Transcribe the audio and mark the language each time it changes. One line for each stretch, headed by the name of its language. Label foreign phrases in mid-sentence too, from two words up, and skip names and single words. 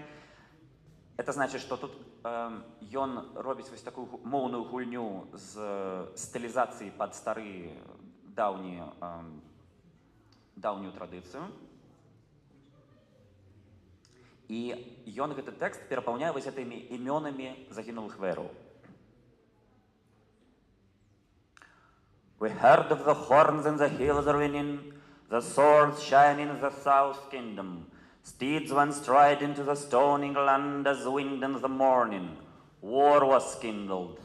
Russian: Это значит,
Belarusian: што тут ён робіць вось такую моўную гульню з стылізацыяй пад стары даўнюю традыцыю. І ён гэты тэкст перапаўняе вось гэтымі імёнамі загінулых вэраў.
English: We heard of the horns in the hills are ringing, the swords shine in the south kingdom. Steeds went stride into the stoning land as wind in the morning. War was kindled.